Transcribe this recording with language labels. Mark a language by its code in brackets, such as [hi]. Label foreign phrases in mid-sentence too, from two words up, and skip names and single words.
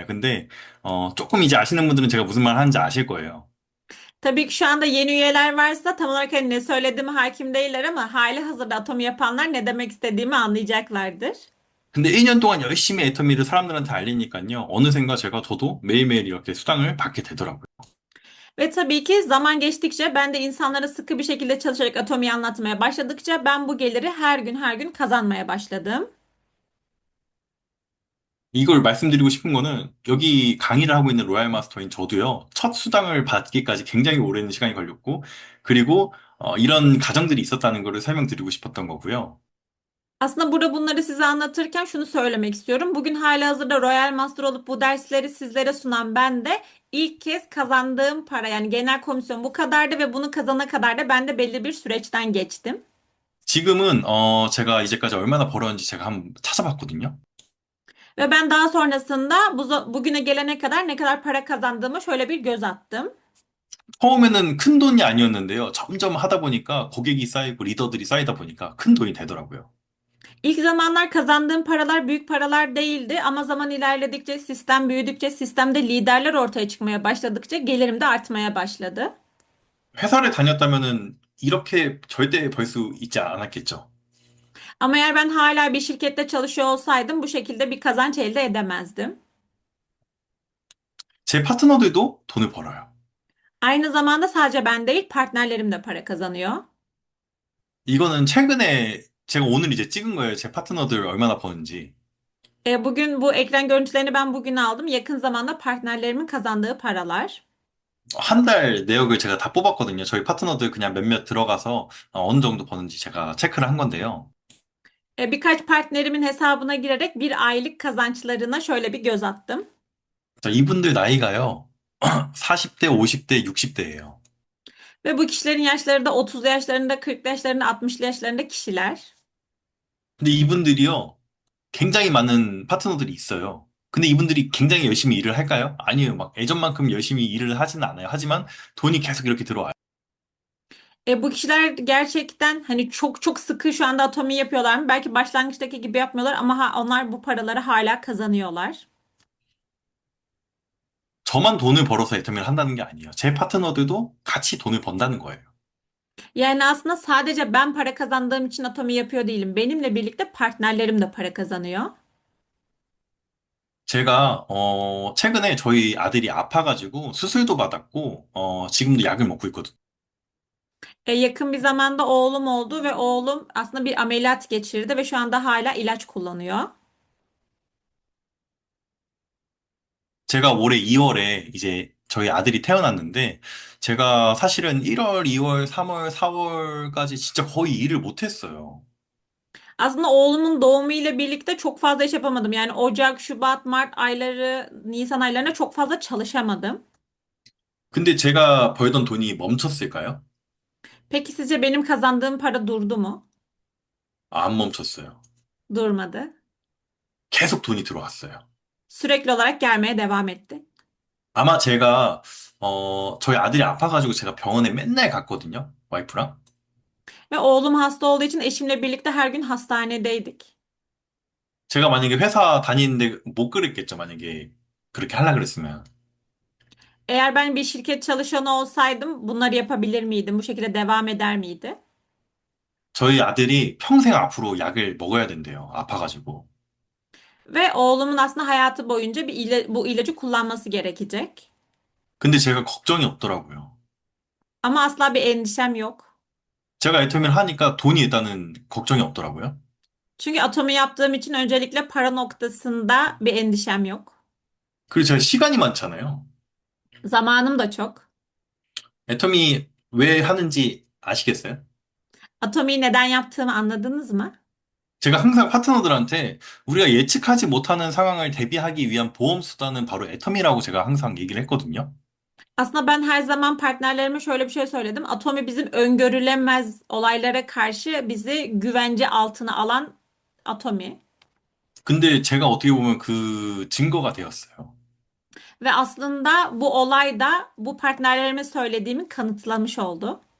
[ko] 근데, 조금 이제 아시는 분들은 제가 무슨 말 하는지 아실 거예요. [tr] Tabii ki şu anda yeni üyeler varsa tam olarak hani ne söylediğime hakim değiller ama hali hazırda Atomi yapanlar ne demek istediğimi anlayacaklardır. [ko] 근데 1년 동안 열심히 애터미를 사람들한테 알리니까요. 어느샌가 저도 매일매일 이렇게 수당을 받게 되더라고요. [tr] Ve tabii ki zaman geçtikçe ben de insanlara sıkı bir şekilde çalışarak Atomi'yi anlatmaya başladıkça ben bu geliri her gün kazanmaya başladım. [ko] 이걸 말씀드리고 싶은 거는 여기 강의를 하고 있는 로얄 마스터인 저도요. 첫 수당을 받기까지 굉장히 오랜 시간이 걸렸고, 그리고 이런 가정들이 있었다는 거를 설명드리고 싶었던 거고요. [tr] Aslında burada bunları size anlatırken şunu söylemek istiyorum. Bugün halihazırda Royal Master olup bu dersleri sizlere sunan ben de ilk kez kazandığım para yani genel komisyon bu kadardı ve bunu kazana kadar da ben de belli bir süreçten geçtim. [ko] 지금은 제가 이제까지 얼마나 벌었는지 제가 한번 찾아봤거든요. [tr] Ve ben daha sonrasında bugüne gelene kadar ne kadar para kazandığımı şöyle bir göz attım. [ko] 처음에는 큰 돈이 아니었는데요. 점점 하다 보니까 고객이 쌓이고 리더들이 쌓이다 보니까 큰 돈이 되더라고요. [tr] İlk zamanlar kazandığım paralar büyük paralar değildi ama zaman ilerledikçe, sistem büyüdükçe, sistemde liderler ortaya çıkmaya başladıkça gelirim de artmaya başladı. [ko] 회사를 다녔다면은 이렇게 절대 벌 수 있지 않았겠죠. [tr] Ama eğer ben hala bir şirkette çalışıyor olsaydım bu şekilde bir kazanç elde edemezdim. [ko] 제 파트너들도 돈을 벌어요. [tr] Aynı zamanda sadece ben değil, partnerlerim de para kazanıyor. [ko] 이거는 최근에 제가 오늘 이제 찍은 거예요. 제 파트너들 얼마나 버는지. [tr] Bugün bu ekran görüntülerini ben bugün aldım. Yakın zamanda partnerlerimin kazandığı paralar. [ko] 한 달 내역을 제가 다 뽑았거든요. 저희 파트너들 그냥 몇몇 들어가서 어느 정도 버는지 제가 체크를 한 건데요. [tr] Birkaç partnerimin hesabına girerek bir aylık kazançlarına şöyle bir göz attım. [ko] 자, 이분들 나이가요. 40대, 50대, 60대예요. [tr] Ve bu kişilerin yaşları da 30'lu yaşlarında, 40'lı yaşlarında, 60'lı yaşlarında kişiler. [ko] 근데 이분들이요. 굉장히 많은 파트너들이 있어요. 근데 이분들이 굉장히 열심히 일을 할까요? 아니에요. 막 예전만큼 열심히 일을 하지는 않아요. 하지만 돈이 계속 이렇게 들어와요. [tr] Bu kişiler gerçekten hani çok çok sıkı şu anda atomi yapıyorlar mı? Belki başlangıçtaki gibi yapmıyorlar ama onlar bu paraları hala kazanıyorlar. [ko] 저만 돈을 벌어서 애터미를 한다는 게 아니에요. 제 파트너들도 같이 돈을 번다는 거예요. [tr] Yani aslında sadece ben para kazandığım için atomi yapıyor değilim. Benimle birlikte partnerlerim de para kazanıyor. [ko] 제가 최근에 저희 아들이 아파가지고 수술도 받았고 지금도 약을 먹고 있거든요. [tr] Yakın bir zamanda oğlum oldu ve oğlum aslında bir ameliyat geçirdi ve şu anda hala ilaç kullanıyor. [ko] 제가 올해 2월에 이제 저희 a들이 태어났는데, 제가 사실은 1월, 2월, 3월, 4월까지 진짜 거의 일을 못했어요. [tr] Aslında oğlumun doğumuyla birlikte çok fazla iş yapamadım. Yani Ocak, Şubat, Mart ayları, Nisan aylarında çok fazla çalışamadım. [ko] 근데 제가 벌던 돈이 멈췄을까요? [tr] Peki sizce benim kazandığım para durdu mu? [ko] 안 멈췄어요. [tr] Durmadı. [ko] 계속 돈이 들어왔어요. [tr] Sürekli olarak gelmeye devam etti. [ko] 아마 제가, 저희 아들이 아파가지고 제가 병원에 맨날 갔거든요. 와이프랑. [tr] Ve oğlum hasta olduğu için eşimle birlikte her gün hastanedeydik. [ko] 제가 만약에 회사 다니는데 못 그랬겠죠. 만약에 그렇게 하려 그랬으면. [tr] Eğer ben bir şirket çalışanı olsaydım bunları yapabilir miydim? Bu şekilde devam eder miydi? [ko] 저희 아들이 평생 앞으로 약을 먹어야 된대요. 아파가지고. [tr] Ve oğlumun aslında hayatı boyunca bu ilacı kullanması gerekecek. [ko] 근데 제가 걱정이 없더라고요. [tr] Ama asla bir endişem yok. [ko] 제가 애터미를 하니까 돈이 일단은 걱정이 없더라고요. [tr] Çünkü atomu yaptığım için öncelikle para noktasında bir endişem yok. [ko] 그리고 제가 시간이 많잖아요. [tr] Zamanım da çok. [ko] 애터미 왜 하는지 아시겠어요? [tr] Atomiyi neden yaptığımı anladınız mı? [ko] 제가 항상 파트너들한테 우리가 예측하지 못하는 상황을 대비하기 위한 보험 수단은 바로 애터미라고 제가 항상 얘기를 했거든요. [tr] Aslında ben her zaman partnerlerime şöyle bir şey söyledim. Atomi bizim öngörülemez olaylara karşı bizi güvence altına alan atomi. [ko] 근데 제가 어떻게 보면 그 증거가 되었어요. [tr] Ve aslında bu olay da bu partnerlerime söylediğimi kanıtlamış oldu.